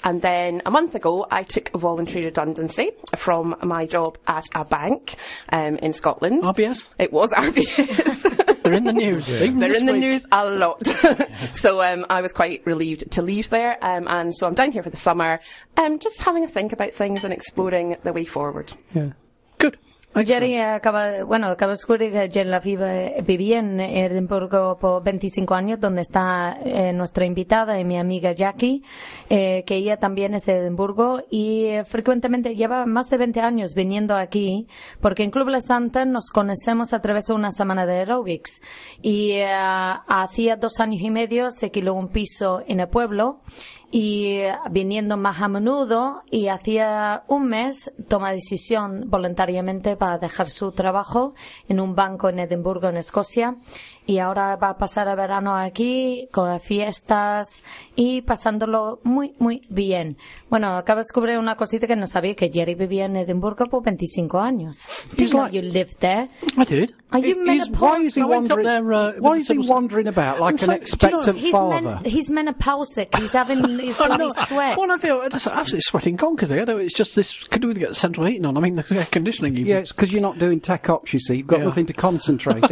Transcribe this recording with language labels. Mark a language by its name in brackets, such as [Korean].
[English] And then a month ago, I took a voluntary redundancy from my job at a bank in Scotland. RBS? It was RBS. They're in the news. Yeah. They're in the news a lot. So I was quite relieved to leave there. And so I'm down here for the summer, just having a think about things and exploring the way forward. Yeah. Good. [Spanish] Jerry acaba, bueno, acaba de descubrir que Jerry Lafiva vivía en Edimburgo por 25 años, donde está nuestra invitada y mi amiga Jackie, que ella también es de Edimburgo y frecuentemente lleva más de 20 años viniendo aquí, porque en Club La Santa nos conocemos a través de una semana de aerobics y hacía 2 años y medio se alquiló un piso en el pueblo. Y viniendo más a menudo y hacía un mes toma decisión voluntariamente para dejar su trabajo en un banco en Edimburgo, en Escocia. Y ahora va a pasar el verano aquí con fiestas y pasándolo muy, muy bien. Bueno, acabo de descubrir una cosita que no sabía, que Jerry vivía en Edimburgo por 25 años. [English] He's you lived there. I did. Are you menopausal? Why is he wandering about like an expectant father? He's menopausic. He's having his bloody sweats. Well, I feel absolutely sweating conkers here. It's just this, could we get the central heating on? I mean, the air conditioning even. Yeah, it's because you're not doing tech ops, you see. You've got nothing to concentrate on.